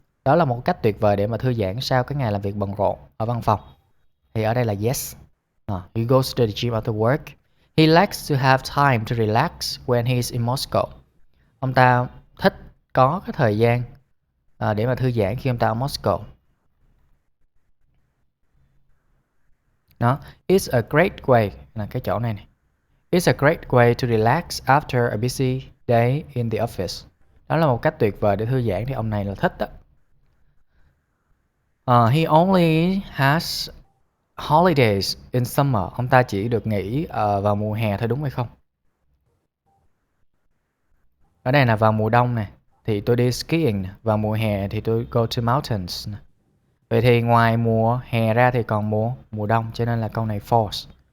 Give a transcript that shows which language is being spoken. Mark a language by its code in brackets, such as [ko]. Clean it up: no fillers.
[vi] Đó là một cách tuyệt vời để mà thư giãn sau cái ngày làm việc bận rộn ở văn phòng. Thì ở đây là yes. [en] He goes to the gym after work. He likes to have time to relax when he's in Moscow. [vi] Ông ta thích có cái thời gian để mà thư giãn khi ông ta ở Moscow. Đó, [en] it's a great way [vi] là cái chỗ này này. [en] It's a great way to relax after a busy day in the office. [vi] Đó là một cách tuyệt vời để thư giãn thì ông này là thích đó. [en] He only has holidays in summer. [vi] Ông ta chỉ được nghỉ vào mùa hè thôi đúng hay không? Ở đây là vào mùa đông nè thì tôi đi skiing nè. Vào mùa hè thì tôi [en] go to mountains [vi] nè. Vậy thì ngoài mùa hè ra thì còn mùa đông, cho nên là câu này false.